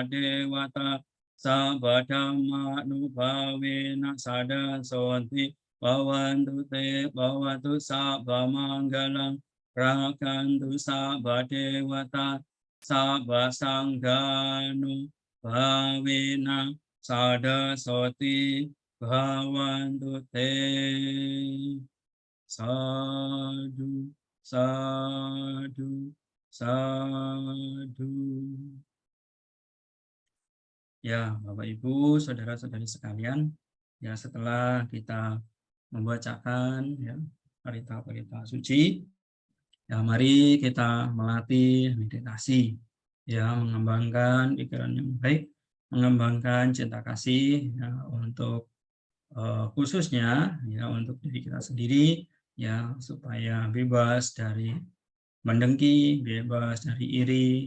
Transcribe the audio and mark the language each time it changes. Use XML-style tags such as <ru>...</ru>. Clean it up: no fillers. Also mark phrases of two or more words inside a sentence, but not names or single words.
<pi>devata sabba dhammanubhavena sada soti bhavantu te bhavatu sabba manggalam rakantu sabba devata sabba sangganu bhavena sada soti bhavantu te sadu sadu sadu.</pi> <id>Ya, Bapak Ibu, saudara-saudari sekalian, ya setelah kita membacakan ya parita-parita suci, ya, mari kita melatih meditasi, ya, mengembangkan pikiran yang baik, mengembangkan cinta kasih, ya, untuk khususnya, ya, untuk diri kita sendiri, ya, supaya bebas dari mendengki, bebas dari iri.</id>